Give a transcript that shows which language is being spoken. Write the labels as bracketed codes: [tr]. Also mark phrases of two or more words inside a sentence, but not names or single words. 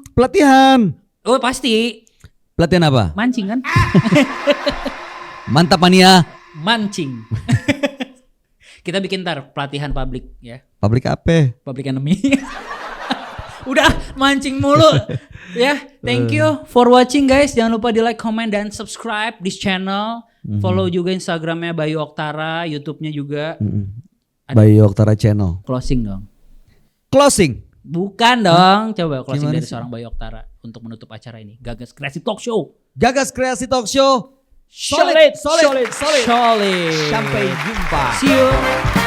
[id] pelatihan. Oh pasti. Pelatihan apa? Mancing kan? Mantap mania. Mancing. Kita bikin ntar pelatihan publik ya. Public apa? [en] Public enemy. [id] Udah mancing mulu. Ya, [en] thank you for watching guys. [id] Jangan lupa di [en] like, comment, [id] dan [en] subscribe this channel. [id] Follow juga Instagramnya Bayu Oktara, YouTube-nya juga. Bayu Oktara Channel. Closing dong. Closing. Bukan dong. Coba closing Gimana dari sih? seorang Bayu Oktara untuk menutup acara ini. Gagas Kreasi Talk Show. Gagas Kreasi Talk Show. Solid. Solid. Solid. Sampai jumpa. [en] See you.